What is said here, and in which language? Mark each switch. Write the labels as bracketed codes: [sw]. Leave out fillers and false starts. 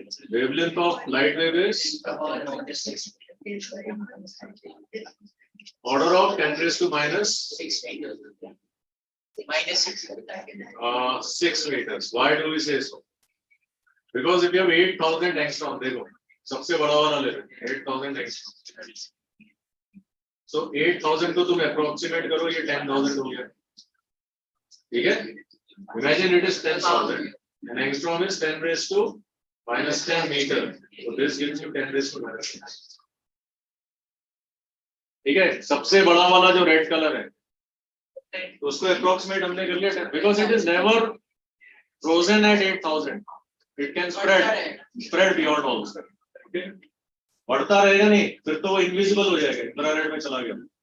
[en] Wavelength of light wave is order of 10 raised to minus 6 meters. Minus 6. 6 meters. Why do we say so? Because if you have 8,000 angstrom, [hi] देखो सबसे बड़ा वाला ले [en] 8,000 angstrom. [hi] So 8,000 को तुम approximate करो ये 10,000 हो गया. ठीक है? [en] Imagine it is 10,000. An angstrom is 10 raised to minus 10 meter. So this gives you 10 raised to minus 10. [hi] ठीक है? सबसे बड़ा वाला जो red color है तो उसको approximate हमने कर लिया [en] because it is never frozen at 8,000. It can spread beyond also. Okay? [hi] बढ़ता रहेगा नहीं फिर तो वो invisible हो जाएगा इंफ्रारेड में चला गया.